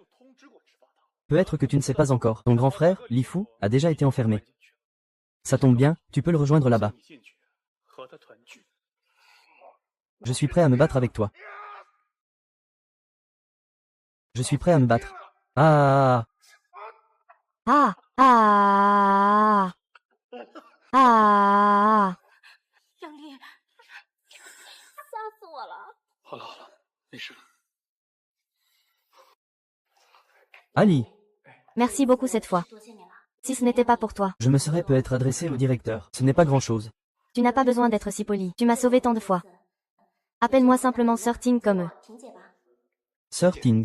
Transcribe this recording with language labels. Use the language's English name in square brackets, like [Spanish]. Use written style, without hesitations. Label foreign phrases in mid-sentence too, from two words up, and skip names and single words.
[French] Peut-être que tu ne sais pas encore, ton grand frère, Li Fu, a déjà été enfermé. Ça tombe bien, tu peux le rejoindre là-bas. Je suis prêt à me battre avec toi. Je suis prêt à me battre. Ah! Ah, ah, ah. [Chinese] 杨丽，吓死我了！好了好了，没事。 [French] Ali, Merci beaucoup cette fois. Si ce n'était pas pour toi, je me serais peut-être adressé au directeur. Ce n'est pas grand-chose. tu n'as pas besoin d'être si poli. Tu m'as sauvé tant de fois. Appelle-moi simplement Sir Ting comme eux. Sir Ting.